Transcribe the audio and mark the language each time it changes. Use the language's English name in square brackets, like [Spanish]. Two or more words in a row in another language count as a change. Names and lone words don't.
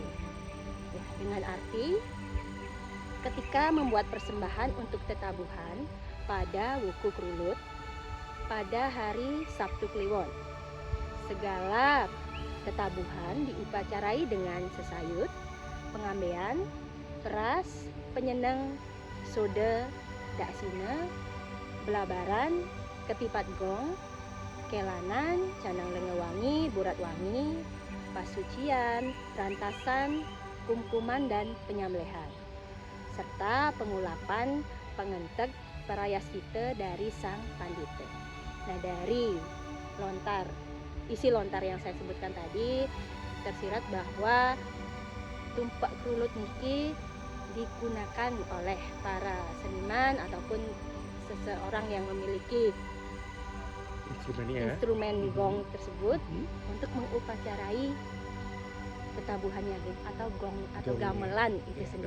[Indonesian] Ya, dengan arti ketika membuat persembahan untuk tetabuhan pada wuku Kelut pada hari Sabtu Kliwon, segala tetabuhan diupacarai dengan sesayut, pengambean, peras, penyeneng, soda, daksina, belabaran, ketipat gong, kelanan, canang lengewangi, burat wangi, pasucian, rantasan, kumkuman dan penyamblehan, serta pengulapan pengenteg parayasita dari sang pandita. Nah, dari isi lontar yang saya sebutkan tadi tersirat bahwa tumpak Kelut niki digunakan oleh para seniman ataupun seseorang yang memiliki instrumen gong tersebut untuk mengupacarai ketabuhannya atau gong atau gamelan itu sendiri.